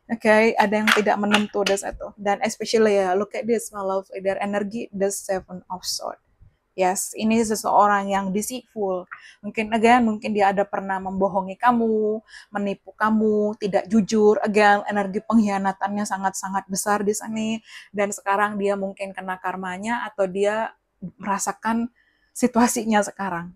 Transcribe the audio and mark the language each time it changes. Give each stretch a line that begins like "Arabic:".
Indonesian: Oke, ada yang tidak menentu di situ. Dan
English: especially ya, look at this, my love, their energy, the Seven of Swords. Yes,
Indonesian: ini seseorang yang deceitful. Mungkin dia ada pernah membohongi kamu, menipu kamu, tidak jujur. Again, energi pengkhianatannya sangat-sangat besar di sana. Dan sekarang dia mungkin kena karmanya, atau dia merasakan situasinya sekarang.